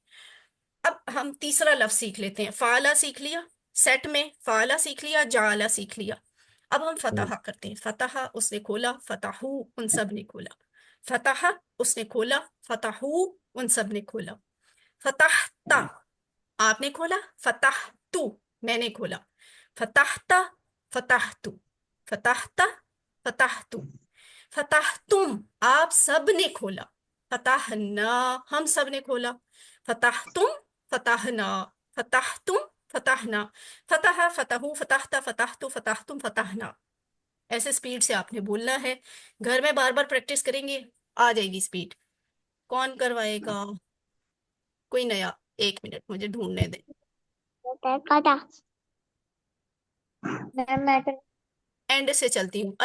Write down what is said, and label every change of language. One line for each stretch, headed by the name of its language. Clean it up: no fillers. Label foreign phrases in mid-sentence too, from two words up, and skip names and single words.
Urdu: اب ہم تیسرا لفظ سیکھ لیتے ہیں۔ فالا سیکھ لیا، سیٹ میں فالا سیکھ لیا، جالا سیکھ لیا. اب ہم فتحہ کرتے ہیں. فتحہ اس نے کھولا، فتحو ان سب نے کھولا۔ فتحہ اس نے کھولا، فتحو ان سب نے کھولا. فتحتَ آپ نے کھولا، فتحتُ میں نے کھولا.
Arabic: فتحتَ، فتحتُ، فتحتَ، فتحتُ.
Urdu: فتحتم آپ سب نے کھولا. فتحنا ہم سب نے کھولا.
Arabic: فتحتم، فتحنا، فتحتم، فتح فتحنا، فتح فتح فتحت فتحت فتحتم فتحنا،
Urdu: ایسے سپیڈ سے آپ نے بولنا ہے. گھر میں بار بار پریکٹس کریں گے آ جائے گی سپیڈ. کون کروائے گا؟ کوئی نیا؟ 1 منٹ مجھے ڈھونڈنے دیں. کاٹا میں اینڈ سے چلتی ہوں.